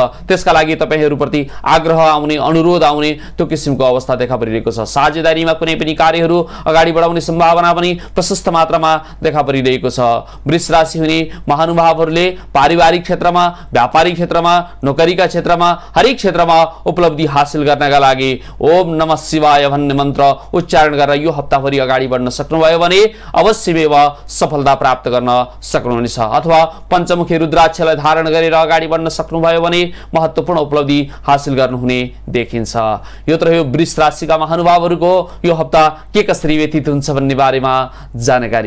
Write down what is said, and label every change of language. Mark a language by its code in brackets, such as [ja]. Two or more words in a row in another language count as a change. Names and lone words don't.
[ne] त्यसका लागि तपाईहरूप्रति आग्रह आउने, अनुरोध आउने त्यो किसिमको अवस्था देखा परिरहेको छ। साझेदारीमा कुनै पनि कार्यहरू अगाडि बढाउने सम्भावना पनि प्रशस्त मात्रामा देखा परिरहेको छ। वृष राशि हुने महानुभावहरूले पारिवारिक क्षेत्रमा, व्यापारिक क्षेत्रमा, नोकरीका क्षेत्रमा, हरेक क्षेत्रमा उपलब्धि हासिल गर्नका लागि [sa] ओम नमः शिवाय [ne] भन्ने मन्त्र उच्चारण गरेर यो हप्ताभरि अगाडि बढ्न सक्नुभयो भने अवश्यमेव सफलता प्राप्त गर्न सक्नुहुनेछ अथवा पञ्चमुखी रुद्राक्षलाई धारण गरेर अगाडि बढ्न सक्नुभयो भने महत्त्वपूर्ण उपलब्धि हासिल गर्नुहुने देखिन्छ। यो त रह्यो वृष राशिका महानुभावहरूको यो हप्ता के कसरी व्यतीत हुन्छ भन्ने बारेमा जानकारी।